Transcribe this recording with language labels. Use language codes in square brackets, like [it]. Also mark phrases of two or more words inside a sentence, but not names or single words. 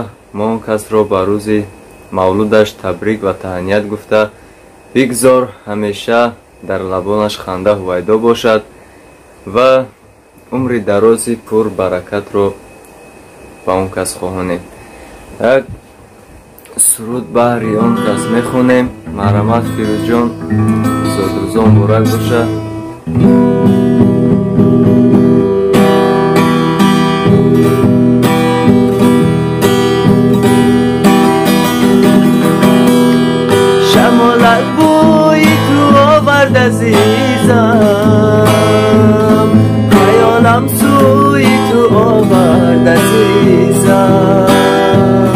[tg] мо он касро ба рӯзи мавлудаш табрик ва таҳният гуфта бигзор ҳамеша дар лабонаш ханда ҳувайдо бошад ва умри дарози пур баракатро ба он кас хоҳонем. як суруд баҳри он кас мехонем. марҳамат Фирӯзҷон, зодрӯзон муборак боша. [fa] شمالت بوی تو آورد عزیزم، خیالم سوی تو آورد عزیزم.